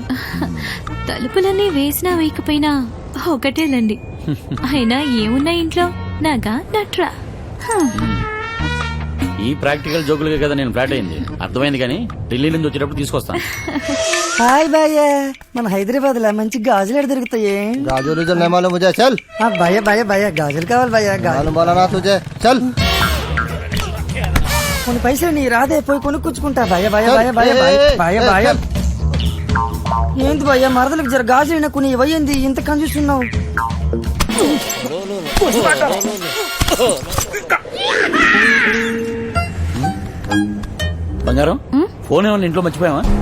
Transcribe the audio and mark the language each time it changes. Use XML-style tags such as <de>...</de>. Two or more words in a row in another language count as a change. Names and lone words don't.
<te>తలుపులన్నీ వేసినా వేయకపోయినా ఒకటేలండి. అయినా ఏమున్నా ఇంట్లో నాగా నట్రా. ఈ ప్రాక్టికల్ జోకులుగా కదా నేను ఫ్లాట్ అయింది. అర్థమైంది, కానీ ఢిల్లీ నుంచి వచ్చేటప్పుడు తీసుకొస్తాను. హాయ్ భయ్య, మన హైదరాబాద్ లో మంచి గాజులు ఎక్కడ దొరుకుతాయి?</te> <hi>गाजोली जो नहीं मालूम मुझे चल</hi> <te>భయ్య భయ్య భయ్య గాజులు కావాలి భయ్య.</te> <hi>मालूम बोला ना तुझे चल</hi> <te>కొన్ని పైసలు నీ రాదే, పోయి కొనుక్కొచ్చుకుంటా. భయ్య భయ్య భయ్య భయ్య భయ్య భయ్య. ఏంటి భయ్య, మరదలకు జర గాజులు కొన్ని ఇవ్వయింది, ఇంత కన్ఫ్యూస్తున్నావు. బంగారం, ఫోన్ ఏమన్నా ఇంట్లో మర్చిపోయావా?</te>